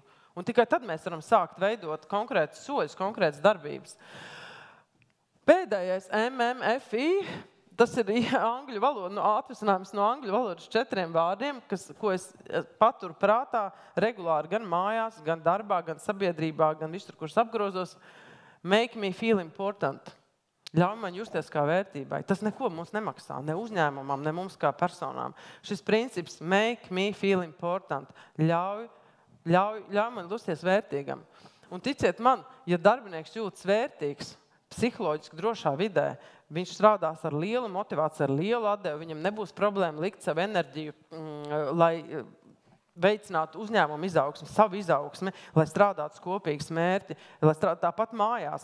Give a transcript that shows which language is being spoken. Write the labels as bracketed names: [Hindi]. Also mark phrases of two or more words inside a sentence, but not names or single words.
[Latvian] Un tikai tad mēs varam sākt veidot konkrētus soļus, konkrētas darbības. Pēdējais MMFI. Tas ir angļu valoda, atvasinājums no angļu valodas 4 vārdiem, ko es paturu prātā regulāri gan mājās, gan darbā, gan sabiedrībā, gan visur, kurus apgrozos. [English] Make me feel important. [Latvian] Ļauj man justies kā vērtībai. Tas neko mums nemaksā, ne uzņēmumam, ne mums kā personām. Šis princips [English] make me feel important. [Latvian] Ļauj man justies vērtīgam. Un ticiet man, ja darbinieks jūtas vērtīgs, psiholoģiski drošā vidē, viņš strādās ar lielu motivāciju, ar lielu atdevi, viņam nebūs problēma likt savu enerģiju, lai veicinātu uzņēmumu izaugsmi, savu izaugsmi, lai strādātu kopīgas mērķi, lai strādātu tāpat mājās.